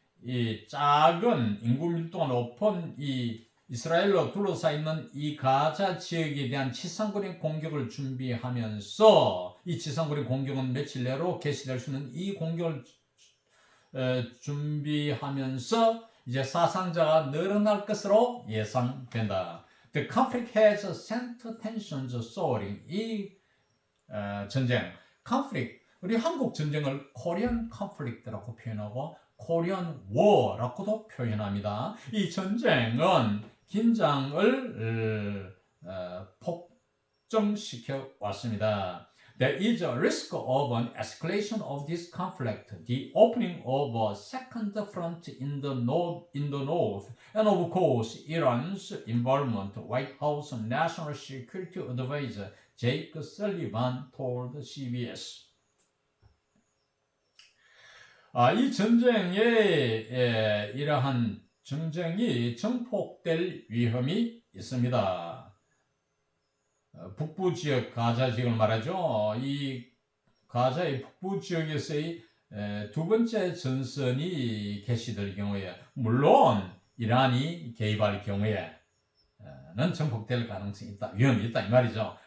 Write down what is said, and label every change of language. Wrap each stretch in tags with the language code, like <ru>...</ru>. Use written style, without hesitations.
<ko>이 작은 인구 밀도가 높은 이 이스라엘로 둘러싸있는 이 가자 지역에 대한 지상군의 공격을 준비하면서 이 지상군의 공격은 며칠 내로 개시될 수 있는 이 공격을 준비하면서 이제 사상자가 늘어날 것으로 예상된다.</ko> <en>The conflict has sent tensions soaring.</en> <ko>이 전쟁, conflict, 우리 한국 전쟁을</ko> <en>Korean conflict</en> <ko>라고 표현하고</ko> <en>Korean war</en> <ko>라고도 표현합니다. 이 전쟁은 긴장을 폭증시켜 왔습니다.</ko> <en>There is a risk of an escalation of this conflict, the opening of a second front in the north, and of course, Iran's involvement. White House National Security Advisor Jake Sullivan told CBS.</en> <ko>이 전쟁에 이러한 전쟁이 증폭될 위험이 있습니다. 북부 지역, 가자 지역을 말하죠. 이 가자의 북부 지역에서의 두 번째 전선이 개시될 경우에, 물론 이란이 개입할 경우에는 증폭될 가능성이 있다, 위험이 있다 이 말이죠.</ko>